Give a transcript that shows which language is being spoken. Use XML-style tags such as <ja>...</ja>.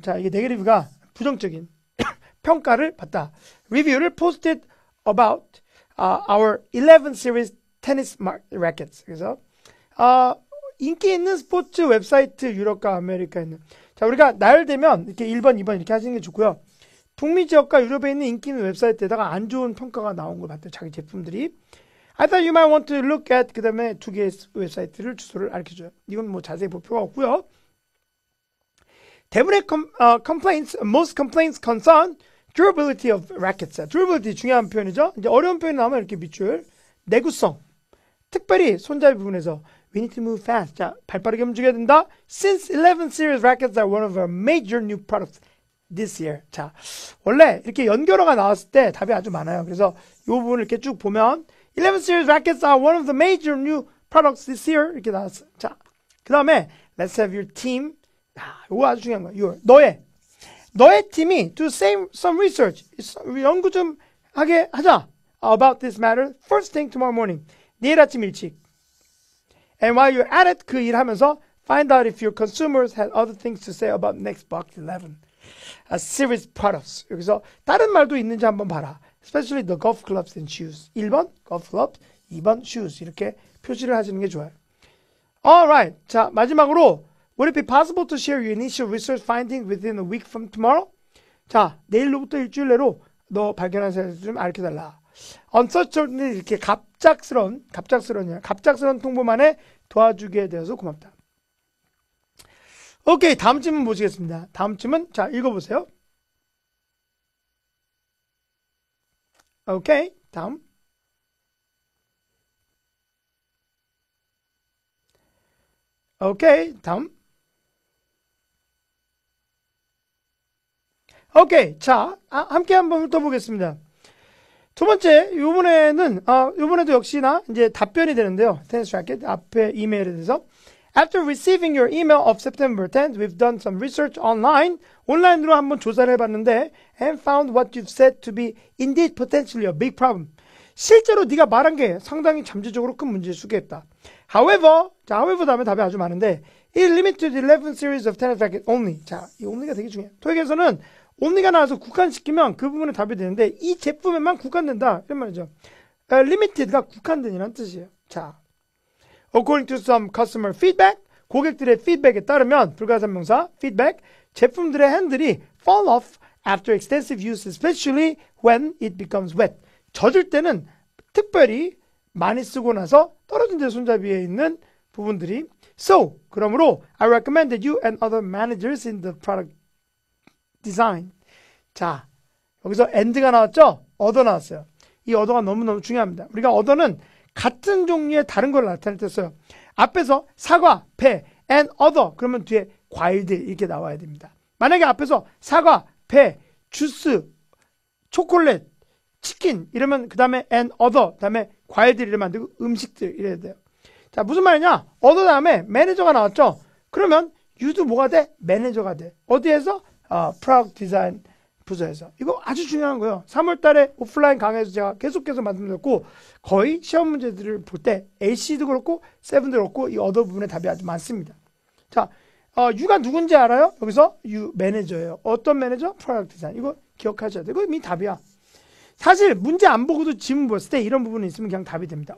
<ko>자, 이게 네거티브가 부정적인 평가를 받다. 리뷰를</ko> <en>posted about our 11 series tennis rackets.</en> <ko>그래서 인기 있는 스포츠 웹사이트 유럽과 아메리카에 있는. 자, 우리가 나열되면 이렇게 1번, 2번 이렇게 하시는 게 좋고요. 북미 지역과 유럽에 있는 인기 있는 웹사이트에다가 안 좋은 평가가 나온 걸 봤대요. 자기 제품들이.</ko> <en>I thought you might want to look at</en> <ko>그 다음에 두 개의 웹사이트를 주소를 알려줘요. 이건 뭐 자세히 볼 필요가 없고요. 대부분의</ko> <en>complaints, most complaints concern durability of rackets.</en> <ko>durability 중요한 표현이죠. 이제 어려운 표현이 나오면 이렇게 밑줄. 내구성. 특별히 손잡이 부분에서</ko> <en>we need to move fast.</en> <ko>자, 발빠르게 움직여야 된다.</ko> <en>Since 11 series rackets are one of our major new products this year.</en> <ko>자, 원래 이렇게 연결어가 나왔을 때 답이 아주 많아요.</ko> <en>그래서 이 부분을 이렇게 쭉 보면 11 series rackets are one of the major new products this year.</en> <ko>이렇게 나왔어요.</ko> <en>자,</en> <ko>그 다음에</ko> <en>let's have your team.</en> <ko>이거 아주 중요한 거야. 너의 팀이</ko> <en>do some research.</en> <ko>연구 좀 하게 하자.</ko> <en>About this matter. First thing tomorrow morning.</en> <ko>내일 아침 일찍.</ko> <en>And while you're at it,</en> <ko>그 일 하면서</ko> <en>find out if your consumers had other things to say about next box 11. Series products.</en> <ko>여기서 다른 말도 있는지 한번 봐라.</ko> <en>Especially the golf clubs and shoes. 1번 golf clubs, 2번 shoes.</en> <ko>이렇게 표시를 하시는 게 좋아요.</ko> <en>Alright. 자, 마지막으로 would it be possible to share your initial research findings within a week from tomorrow?</en> <ko>자, 내일로부터 일주일 내로 너 발견한 사실을 좀 알려달라. uncertain 이렇게 갑작스러운 통보만에 도와주게 되어서 고맙다. 오케이, 다음 질문 보시겠습니다. 다음 질문, 자, 읽어보세요. 오케이, 다음. 오케이, 다음. 오케이, 자, 함께 한번 훑어보겠습니다. 두 번째, 요번에도 역시나 이제 답변이 되는데요. 테니스 라켓 앞에 이메일에 대해서.</ko> <en>After receiving your email of September 10th, we've done some research online.</en> <ko>온라인으로 한번 조사를 해봤는데,</ko> <en>and found what you've said to be indeed potentially a big problem.</en> <ko>실제로 네가 말한 게 상당히 잠재적으로 큰 문제일 수가 있다.</ko> <en>However, 자, however</en> <ko>다음에 답이 아주 많은데,</ko> <en>it limited 11 series of tennis racket only.</en> <ko>자, 이 only가 되게 중요해요. 토익에서는 only가 나와서 국한시키면 그 부분에 답이 되는데, 이 제품에만 국한된다. 이런 말이죠. limited가 국한된이라는 뜻이에요.</ko> <en>자, according to some customer feedback,</en> <ko>고객들의 피드백에 따르면, 불가산명사,</ko> <en>feedback,</en> <ko>제품들의 핸들이</ko> <en>fall off after extensive use, especially when it becomes wet.</en> <ko>젖을 때는 특별히 많이 쓰고 나서 떨어진 데 손잡이에 있는 부분들이.</ko> <en>So,</en> <ko>그러므로</ko> <en>I recommended you and other managers in the product design.</en> <ko>자, 여기서 and가 나왔죠? other 나왔어요. 이 other가 너무너무 중요합니다. 우리가 other는 같은 종류의 다른 걸 나타낼 때 써요. 앞에서 사과, 배, and other 그러면 뒤에 과일들 이렇게 나와야 됩니다. 만약에 앞에서 사과, 배, 주스, 초콜릿, 치킨 이러면 그 다음에 and other 다음에 과일들 이러면 안 되고 음식들 이래야 돼요. 자, 무슨 말이냐? other 다음에 매니저가 나왔죠? 그러면 you도 뭐가 돼? 매니저가 돼. 어디에서?</ko> <en>product design</en> <ko>부서에서. 이거 아주 중요한 거예요. 3월 달에 오프라인 강의에서 제가 계속해서 말씀드렸고 거의 시험 문제들을 볼 때 AC도 그렇고 세븐도 그렇고 이 other 부분에 답이 아주 많습니다. 자, you가 누군지 알아요? 여기서 you 매니저예요. 어떤 매니저? product design. 이거 기억하셔야 돼요. 이거 이미 답이야. 사실 문제 안 보고도 지문 봤을 때 이런 부분이 있으면 그냥 답이 됩니다.</ko>